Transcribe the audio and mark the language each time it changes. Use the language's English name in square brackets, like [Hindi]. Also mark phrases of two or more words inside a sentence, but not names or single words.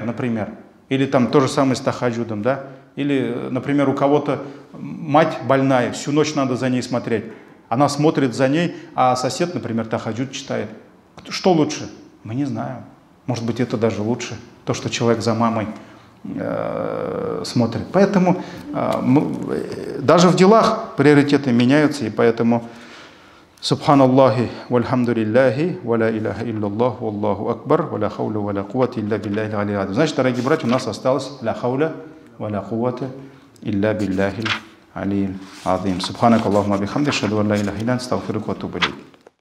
[Russian] Или там то же самое с тахаджудом, да, или, например, у кого-то мать больная, всю ночь надо за ней смотреть, она смотрит за ней, а сосед, например, тахаджуд читает. Что лучше? Мы не знаем. Может быть, это даже лучше, то, что человек за мамой смотрит. Поэтому даже в делах приоритеты меняются, и поэтому [Arabic] سبحان الله والحمد لله ولا إله إلا الله والله أكبر ولا حول ولا قوة إلا بالله العلي العظيم. [Russian] Значит, дорогие братья, у нас осталось [Arabic] لا حول ولا قوة إلا بالله العلي العظيم. سبحانك اللهم بحمدك أشهد أن لا إله إلا أنت أستغفرك وأتوب إليك.